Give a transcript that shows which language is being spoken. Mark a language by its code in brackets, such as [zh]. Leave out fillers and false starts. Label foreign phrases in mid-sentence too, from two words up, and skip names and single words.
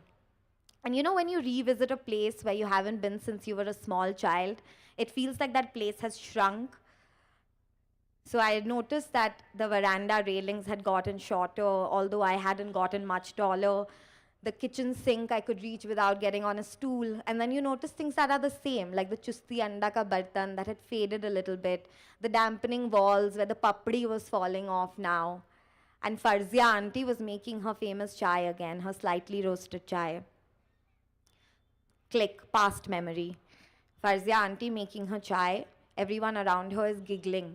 [en] And you know, when you revisit a place where you haven't been since you were a small child, it feels like that place has shrunk. So I noticed that the veranda railings had gotten shorter, although I hadn't gotten much taller. The kitchen sink I could reach without getting on a stool. And then you notice things that are the same, like the chusti [hi] अंडा का बर्तन [en] that had faded a little bit, the dampening walls where the papdi was falling off now. And Farzia auntie was making her famous chai again, her slightly roasted chai. Click, past memory. Farzia auntie making her chai. Everyone around her is giggling.